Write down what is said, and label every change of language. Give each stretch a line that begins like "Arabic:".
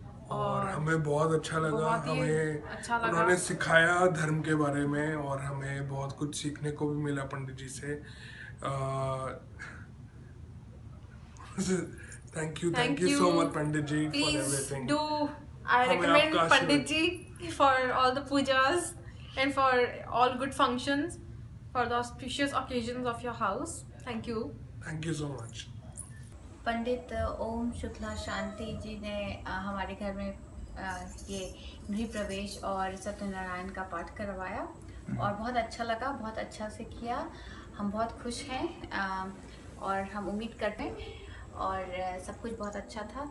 Hindi: और हमें बहुत अच्छा लगा। हमें अच्छा लगा। उन्होंने सिखाया धर्म के बारे में, और हमें बहुत कुछ सीखने को भी मिला पंडित जी से।
English: Thank you so much Pandit ji for everything. I recommend Pandit ji for all the pujas and for all good functions, for the auspicious occasions of your house. Thank you. Thank you so much.
Hindi: पंडित ओम शुक्ला शांति जी ने हमारे घर में ये गृह प्रवेश और सत्यनारायण का पाठ करवाया और बहुत अच्छा लगा, बहुत अच्छा से किया। हम बहुत खुश हैं और हम उम्मीद करते हैं और सब कुछ बहुत अच्छा था।